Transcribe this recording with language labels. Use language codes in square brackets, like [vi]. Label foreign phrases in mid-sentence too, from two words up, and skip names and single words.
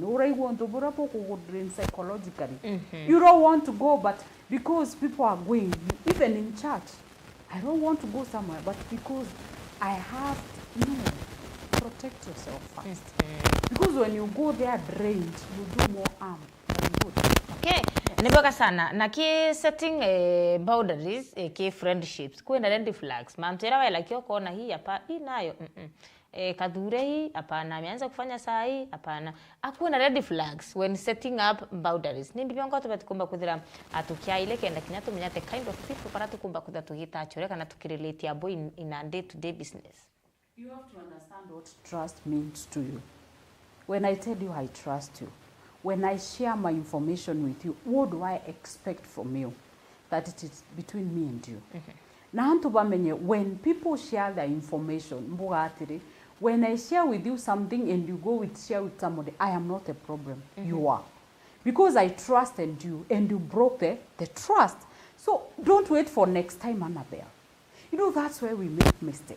[en] Or I want to go drain psychologically. You don't want to go, but because people are going, even in church, I don't want to go somewhere, but because I have to, protect yourself first. Because when you go there drained, you do more harm than good. [mer] Okay, niboka sana. Na ki [en] setting boundaries, [mer] ki friendships, kuenda [en] red flags. [sw] Mamtera wa like yoko na hii hapa, hii nayo. Kadhure hii, hapana, ameanza kufanya saa hii, hapana. [en] Hakuna red flags when setting up boundaries. [mer] Ni ndivyo ngo tukumba kuthira atukia ile kenda kinyato munyate [en] kind of people [mer] para tukumba kutha tugita achoreka na tukirelate abo [en] in a day to day business. You have to understand what trust means to you. When I tell you I trust you, when I share my information with you, what do I expect from you? That it is between me and you. [mer] Na antu bamenye, [en] when people share their information, when I share with you something and you go share with somebody, I am not a problem. You are. Because I trusted you and you broke the trust. So don't wait for next time, Annabelle. That's where we make mistakes.